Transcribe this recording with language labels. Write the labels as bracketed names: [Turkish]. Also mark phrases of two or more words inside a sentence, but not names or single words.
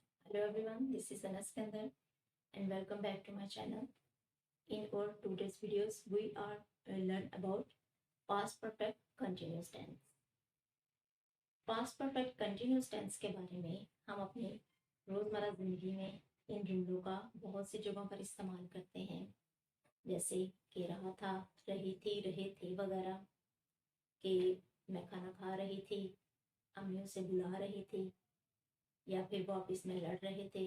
[English] Hello everyone, this is Anas Kandar and welcome back to my channel. In our today's videos, we are learn about past perfect continuous tense. Past perfect continuous tense [Hindi] के बारे में हम अपने रोजमर्रा जिंदगी में इन जुमलों का बहुत सी जगहों पर इस्तेमाल करते हैं, जैसे कि रहा था, रही थी, रहे थे वगैरह, कि मैं खाना खा रही थी, अम्मी उसे बुला रही थी, या फिर वो ऑफिस में लड़ रहे थे।